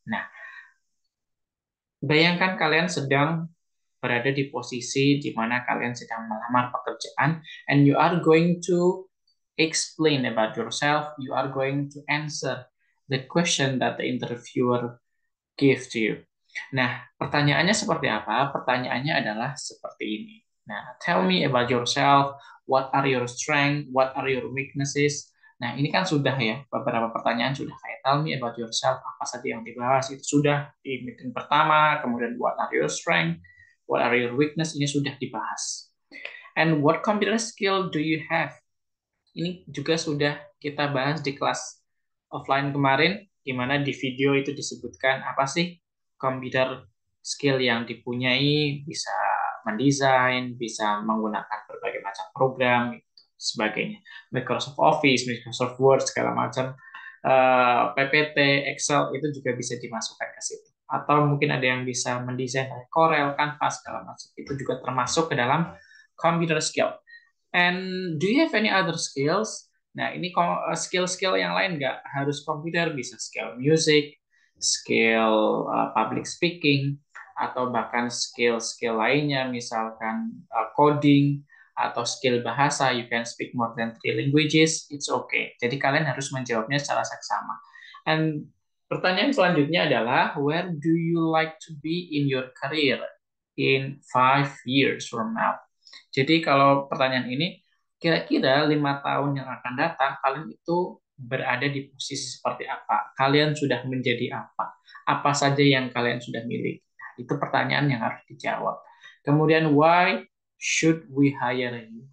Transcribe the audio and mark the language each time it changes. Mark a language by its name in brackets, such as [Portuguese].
[Indonesian] Nah, bayangkan kalian sedang berada di posisi di mana kalian sedang melamar pekerjaan [English] and you are going to explain about yourself, you are going to answer the question that the interviewer give to you. [Indonesian] Nah, pertanyaannya seperti apa? Pertanyaannya adalah seperti ini. [English] Nah, tell me about yourself. What are your strengths? What are your weaknesses? [Indonesian] Nah, ini kan sudah ya, beberapa pertanyaan sudah kayak [English] tell me about yourself, [Indonesian] apa saja yang dibahas, itu sudah di meeting pertama, kemudian [English] what are your strengths, what are your weakness, [Indonesian] ini sudah dibahas. [English] And what computer skill do you have? [Indonesian] Ini juga sudah kita bahas di kelas offline kemarin, di mana di video itu disebutkan apa sih computer skill yang dipunyai, bisa mendesain, bisa menggunakan berbagai macam program, sebagainya. Microsoft Office, Microsoft Word, segala macam, PPT, Excel, itu juga bisa dimasukkan ke situ. Atau mungkin ada yang bisa mendesain Corel, Canva, segala macam. Itu juga termasuk ke dalam computer skill. [English] And do you have any other skills? [Indonesian] Nah, ini skill-skill yang lain nggak harus komputer, bisa skill music, skill public speaking, atau bahkan skill-skill lainnya, misalkan coding, atau skill bahasa, [English] you can speak more than three languages, it's okay. [Indonesian] Jadi kalian harus menjawabnya secara seksama. [English] And [Indonesian] pertanyaan selanjutnya adalah, [English] where do you like to be in your career in 5 years from now? [Indonesian] Jadi kalau pertanyaan ini, kira-kira 5 tahun yang akan datang, kalian itu berada di posisi seperti apa? Kalian sudah menjadi apa? Apa saja yang kalian sudah miliki? Nah, itu pertanyaan yang harus dijawab. Kemudian, [English] why should we hire you?